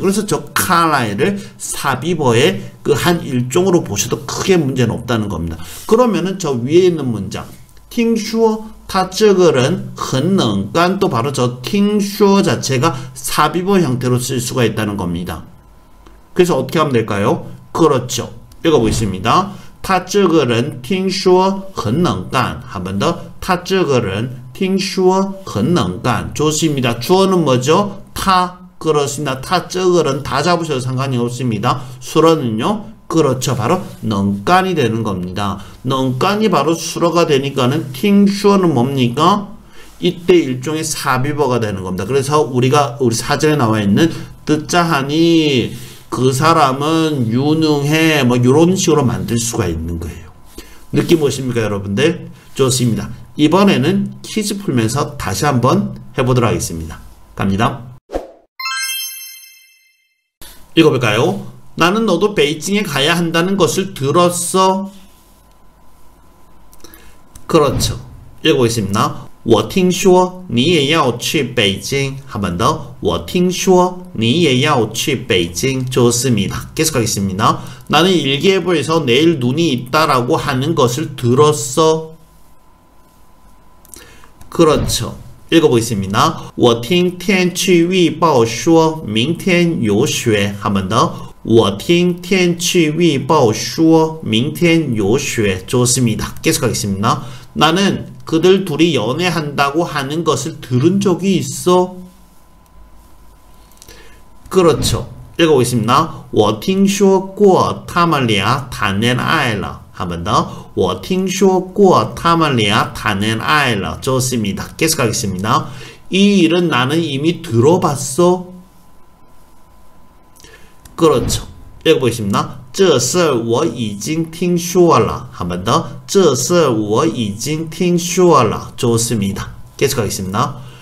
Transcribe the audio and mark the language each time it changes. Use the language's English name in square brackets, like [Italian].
[Korean] 그래서 저 看来를 사비버의 그 한 일종으로 보셔도 크게 문제는 없다는 겁니다. 그러면은 저 위에 있는 문장 [Chinese] 听说他这个人很能干 [Korean] 또 바로 저 [Chinese] 听说 [Korean] 자체가 사비버 형태로 쓸 수가 있다는 겁니다. 그래서 어떻게 하면 될까요? 그렇죠. 읽어보겠습니다. [Chinese] 他这个人听说很能干 [Korean] 한 번 더. [Chinese] 他这个人听说很能干 [Korean] 좋습니다. 주어는 뭐죠? 他 그렇습니다. [Chinese] 他这个人 [Korean] 다 잡으셔도 상관이 없습니다. 수어는요? 그렇죠. 바로 능간이 되는 겁니다. 능간이 바로 수어가 되니까는 팅슈어는 뭡니까? 이때 일종의 사비버가 되는 겁니다. 그래서 우리가 우리 사전에 나와 있는 듣자 하니 그 사람은 유능해 뭐 이런 식으로 만들 수가 있는 거예요. 느낌 오십니까 여러분들? 좋습니다. 이번에는 퀴즈 풀면서 다시 한번 해보도록 하겠습니다. 갑니다. 읽어볼까요? 나는 너도 베이징에 가야 한다는 것을 들었어. 그렇죠. 읽어보겠습니다. [Chinese] 我听说你也要去北京. [Korean] 한 번 더. [Chinese] 我听说你也要去北京. [Korean] 좋습니다. 계속하겠습니다. 나는 일기예보에서 내일 눈이 있다라고 하는 것을 들었어. 그렇죠. 읽어보겠습니다. [Chinese] 我听天气预报说明天有雪. [Korean] 한 번 더. [Chinese] 我听天气预报说明天有雪. [Korean] 좋습니다. 계속하겠습니다. 나는 그들 둘이 연애한다고 하는 것을 들은 적이 있어. 그렇죠. 읽어보겠습니다. [Chinese] 我听说过他们俩谈恋爱了. [Korean] 한 번 더. [Chinese] 我听说过他们俩谈恋爱了. [Korean] 좋습니다. 계속하겠습니다. 이 일은 나는 이미 들어봤어. 그렇죠. 읽어보겠습니다. [Chinese] 这事我已经听说了. [Korean] 한 번 더. [Chinese] 这事我已经听说了. [Korean] 좋습니다. 계속하겠습니다.